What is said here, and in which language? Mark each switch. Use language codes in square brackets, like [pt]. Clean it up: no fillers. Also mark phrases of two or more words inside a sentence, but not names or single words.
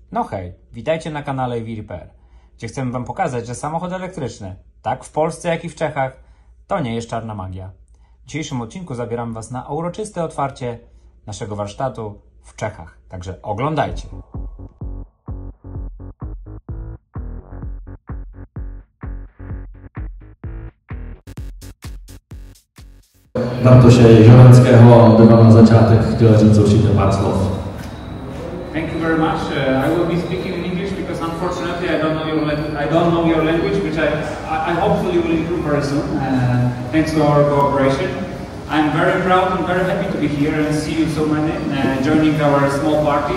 [pl] No hej, witajcie na kanale EV Repair, gdzie chcemy Wam pokazać, że samochód elektryczny, tak w Polsce jak i w Czechach, to nie jest czarna magia. W dzisiejszym odcinku zabieram Was na uroczyste otwarcie naszego warsztatu w Czechach, także oglądajcie. [cs] Bartoše Ježovenského by vám na začátek chtěl říct určitě pár slov. [en] Thank you very much. I will be speaking in English because unfortunately I don't know your language, which I hopefully will improve very soon. Thanks to our cooperation. I'm very proud and very happy to be here and see you so many joining our small party.